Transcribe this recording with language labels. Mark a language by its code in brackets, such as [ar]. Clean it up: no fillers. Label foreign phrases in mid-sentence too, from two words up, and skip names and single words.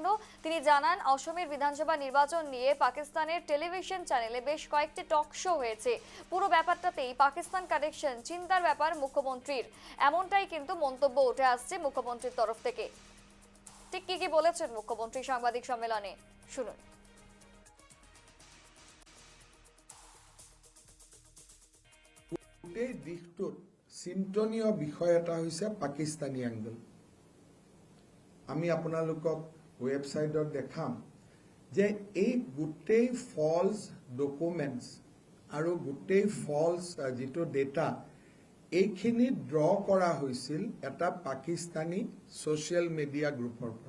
[bn] তিনি জানান, অসমের বিধানসভা নির্বাচন নিয়ে পাকিস্তানের টেলিভিশন চ্যানেলে বেশ কয়েকটি [en] talk show [bn] হয়েছে। পুরো ব্যাপারটাতেই পাকিস্তান কানেকশন চিন্তার ব্যাপার মুখ্যমন্ত্রীর, এমনটাই কিন্তু মন্তব্য উঠে আসছে মুখ্যমন্ত্রীর তরফ থেকে। ঠিক কি বলেছেন মুখ্যমন্ত্রী সাংবাদিক সম্মেলনে, শুনুন। [as] গোটেই দিশটোত চিন্তনীয় বিষয় এটা হৈছে পাকিস্তানী এংগল। আমি আপোনালোকক ৱেবছাইটত দেখাম যে এই গোটেই [en] false documents [as] আৰু গোটেই ফলছ যিটো ডেটা এইখিনি ড্ৰ কৰা হৈছিল এটা পাকিস্তানী [en] social media group [as] পৰা।